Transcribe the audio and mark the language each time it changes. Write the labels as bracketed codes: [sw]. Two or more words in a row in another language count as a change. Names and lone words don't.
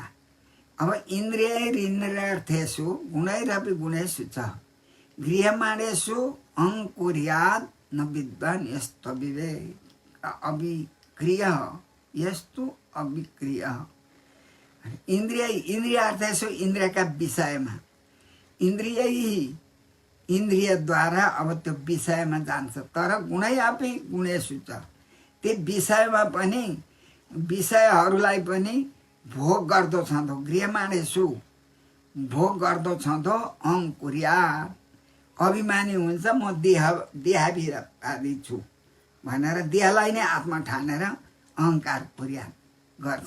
[sa] अब इन्द्रियैरिन्द्रियार्थेषु गुणैरपि गुणेषु च गृह्यमाणेषु अंकुर्यात् न विद्वान् यस्तविवेक अविक्रिय यस्तु अविक्रिय। [ne] इन्द्रियार्थेषु इन्द्रियका विषयमा, इन्द्रियद्वारा अब त्यो विषयमा जान्छ, तर [sa] गुणै अपि गुणेषु च [ne] त्यो विषयमा पनि, विषयहरूलाई पनि भोग गर्दो छँदो, गृह्यमाणेषु भोग गर्दो छँदो अंकुर्यात् अभिमानी हुन्छ, म देहाभिमानी छु भनेर देहलाई नै आत्मा ठानेर अहङ्कार पुर्या गर्छ।